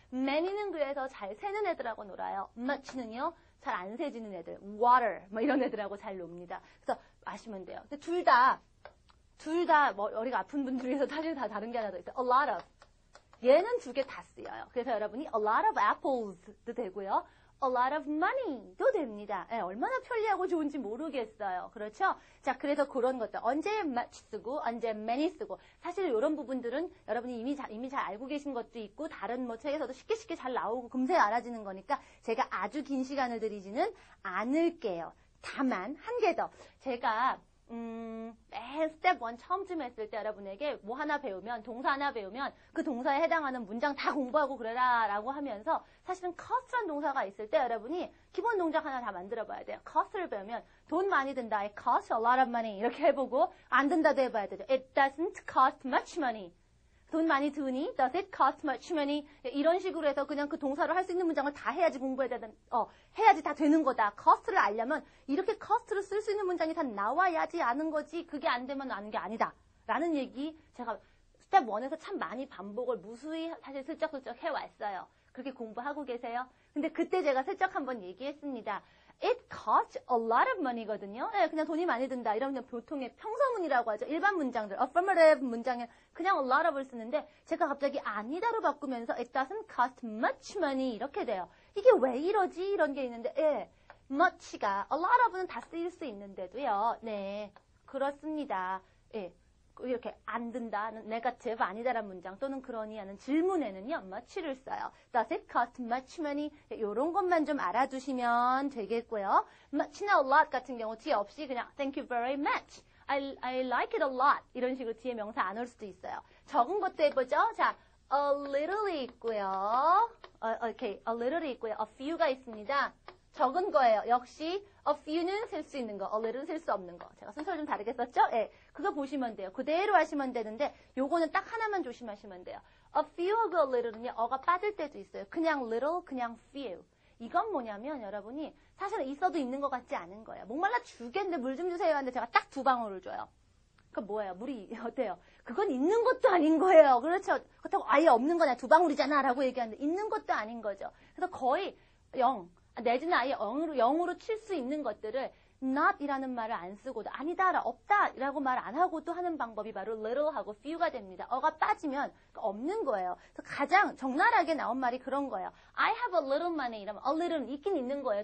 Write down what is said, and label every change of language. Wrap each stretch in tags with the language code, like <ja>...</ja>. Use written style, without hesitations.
<ko>many는 그래서 잘 세는 애들하고 놀아요. much는요, 잘 안 세지는 애들, water 이런 애들하고 잘 놉니다. 그래서 아시면 돼요. 근데 둘 다 머리가 아픈 분들 위해서 사실 다 다른 게 하나 더 있어요. a lot of. 얘는 두 개 다 쓰여요. 그래서 여러분이</ko> <en>a lot of apples</en> <ko>도 되고요.</ko> <en>a lot of money</en> <ko>도 됩니다. 예, 얼마나 편리하고 좋은지 모르겠어요. 그렇죠? 자, 그래서 그런 것들. 언제 much 쓰고, 언제 many 쓰고. 사실 이런 부분들은 여러분이 이미 잘 알고 계신 것도 있고, 다른 책에서도 쉽게 잘 나오고, 금세 알아지는 거니까 제가 아주 긴 시간을 들이지는 않을게요. 다만, 한 개 더. 제가, 맨 스텝 1 처음쯤 했을 때 여러분에게 뭐 하나 배우면, 동사 하나 배우면 그 동사에 해당하는 문장 다 공부하고 그래라 라고 하면서 사실은 cost란 동사가 있을 때 여러분이 기본 동작 하나 다 만들어 봐야 돼요. cost를 배우면 돈 많이 든다.</ko> <en>It costs a lot of money.</en> <ko>이렇게 해보고 안 든다도 해봐야 되죠.</ko> <en>It doesn't cost much money.</en> <ko>돈 많이 드니?</ko> <en>Does it cost much money?</en> <ko>이런 식으로 해서 그냥 그 동사를 할 수 있는 문장을 다 해야지 해야지 다 되는 거다. cost를 알려면 이렇게 cost를 쓸 수 있는 문장이 다 나와야지 아는 거지. 그게 안 되면 아는 게 아니다. 라는 얘기 제가 스텝 1에서 참 많이 반복을 무수히 사실 슬쩍슬쩍 해왔어요. 그렇게 공부하고 계세요? 근데 그때 제가 슬쩍 한번 얘기했습니다.</ko> <en>It costs a lot of money거든요.</en> <ko>네, 그냥 돈이 많이 든다. 이러면 보통의 평서문이라고 하죠. 일반 문장들, affirmative 문장에 그냥 a lot of을 쓰는데 제가 갑자기 아니다로 바꾸면서</ko> <en>it doesn't cost much money</en> <ko>이렇게 돼요. 이게 왜 이러지? 이런 게 있는데 much가 a lot of는 다 쓰일 수 있는데도요. 네, 그렇습니다. 예. 이렇게 안 든다는 negative 아니다라는 문장 또는 그러니 하는 질문에는요 much를 써요.</ko> <en>Does it cost much money?</en> <ko>이런 것만 좀 알아두시면 되겠고요.</ko> <en>much나 a lot</en> <ko>같은 경우 뒤에 없이 그냥</ko> <en>thank you very much. I like it a lot.</en> <ko>이런 식으로 뒤에 명사 안 올 수도 있어요. 적은 것도 해보죠. 자, a little이 있고요. okay, a little이 있고요. a few가 있습니다. 적은 거예요. 역시 a few는 쓸 수 있는 거, a little는 쓸 수 없는 거. 제가 순서를 좀 다르게 썼죠? 예, 그거 보시면 돼요. 그대로 하시면 되는데 요거는 딱 하나만 조심하시면 돼요. a few하고 a little는요. 어가 빠질 때도 있어요. 그냥 little, 그냥 few. 이건 뭐냐면 여러분이 사실은 있어도 있는 것 같지 않은 거예요. 목말라 죽겠는데 물 좀 주세요 하는데 제가 딱 2방울을 줘요. 그건 뭐예요? 물이 어때요? 그건 있는 것도 아닌 거예요. 그렇죠? 그렇다고 아예 없는 거냐? 2방울이잖아 라고 얘기하는데 있는 것도 아닌 거죠. 그래서 거의 0. 내지는 아예 0으로 칠 수 있는 것들을 not이라는 말을 안 쓰고도 아니다, 없다 라고 말 안 하고도 하는 방법이 바로 little하고 few가 됩니다. 어가 빠지면 없는 거예요. 그래서 가장 적나라하게 나온 말이 그런 거예요.</ko> <en>I have a little money</en> <ko>이러면</ko> <en>a little는</en> <ko>있긴 있는 거예요.</ko>